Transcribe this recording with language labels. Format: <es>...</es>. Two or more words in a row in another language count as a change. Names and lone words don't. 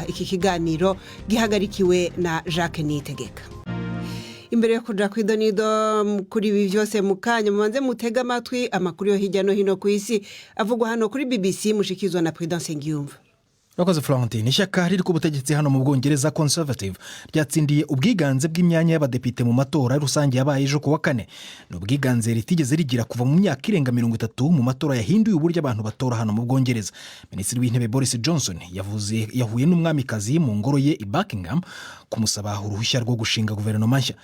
<rn>Iki kiganiro gihagarikiwe na Jacques Niyitegeka. Imbere yo kuja kwidonido kuri ibi vyose mukanya mubanze mutega amatwi amakuru yo hirya no hino ku isi avugwa hano kuri BBC mushikizwa na Prudence Ngiyumva.</rn> <rw>Rakoze Florentine, ishyaka riri ku butegetsi hano mu Bwongereza Conservative ryatsindiye ubwiganze bw'imyanya y'abadepite mu matora rusange yabaye ejo ku wa kane. N'ubwiganze ritigeze rigira kuva mu myaka irenga 30 mu matora yahinduye uburyo abantu batora hano mu Bwongereza. Minisitiri w'intebe Boris Johnson yahuye n'umwamikazi mu ngoro ye i Buckingham kumusaba uruhushya rwo gushinga guverinoma nshya.</rw>